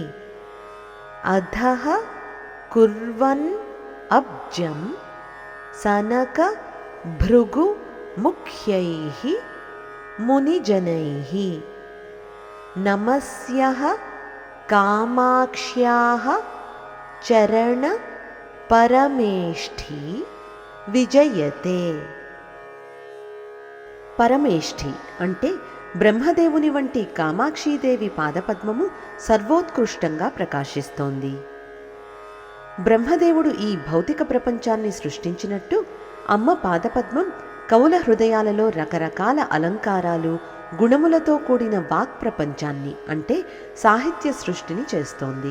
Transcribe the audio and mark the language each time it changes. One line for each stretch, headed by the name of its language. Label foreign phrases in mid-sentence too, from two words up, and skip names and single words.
Sanskrit: अधः कुर्वन् अब्जं सनक भृगु मुख्यैः मुनिजनैः नमस्यः कामाक्ष्याः चरण परमेष्ठी विजयते।
Telugu: పరమేష్ఠి అంటే బ్రహ్మదేవుని వంటి కామాక్షీదేవి పాదపద్మము సర్వోత్కృష్టంగా ప్రకాశిస్తోంది. బ్రహ్మదేవుడు ఈ భౌతిక ప్రపంచాన్ని సృష్టించినట్టు అమ్మ పాదపద్మం కవుల హృదయాలలో రకరకాల అలంకారాలు, గుణములతో కూడిన వాక్ ప్రపంచాన్ని అంటే సాహిత్య సృష్టిని చేస్తోంది.